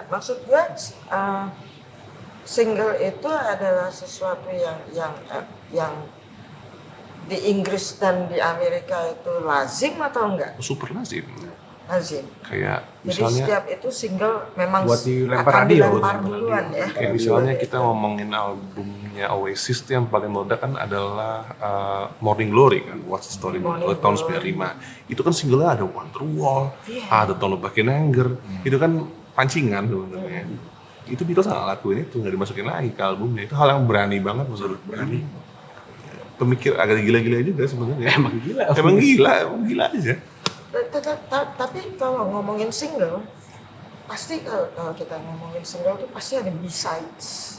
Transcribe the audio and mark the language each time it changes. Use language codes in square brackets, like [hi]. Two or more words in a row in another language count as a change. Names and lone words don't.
[id] Maksud gua single itu adalah sesuatu yang di Inggris dan di Amerika itu lazim atau enggak? Super lazim. Lazim. Kayak Jadi misalnya setiap itu single memang Buat dilempar akan radio. dilempar duluan ya. kayak misalnya kita ngomongin albumnya Oasis tuh yang paling meledak kan adalah Morning Glory kan, What's the Story Morning tahun Glory. 95. Itu kan singlenya ada Wonderwall, ada Don't Look Back in Anger. Itu kan pancingan sebenarnya. Itu Beatles nggak lakuin itu, nggak dimasukin lagi ke albumnya. Itu hal yang berani banget menurut berani. Pemikir agak gila-gila juga sebenarnya. Emang gila. Emang gila aja. Tapi kalau ngomongin single, pasti kalau kita ngomongin single tuh pasti ada B-sides.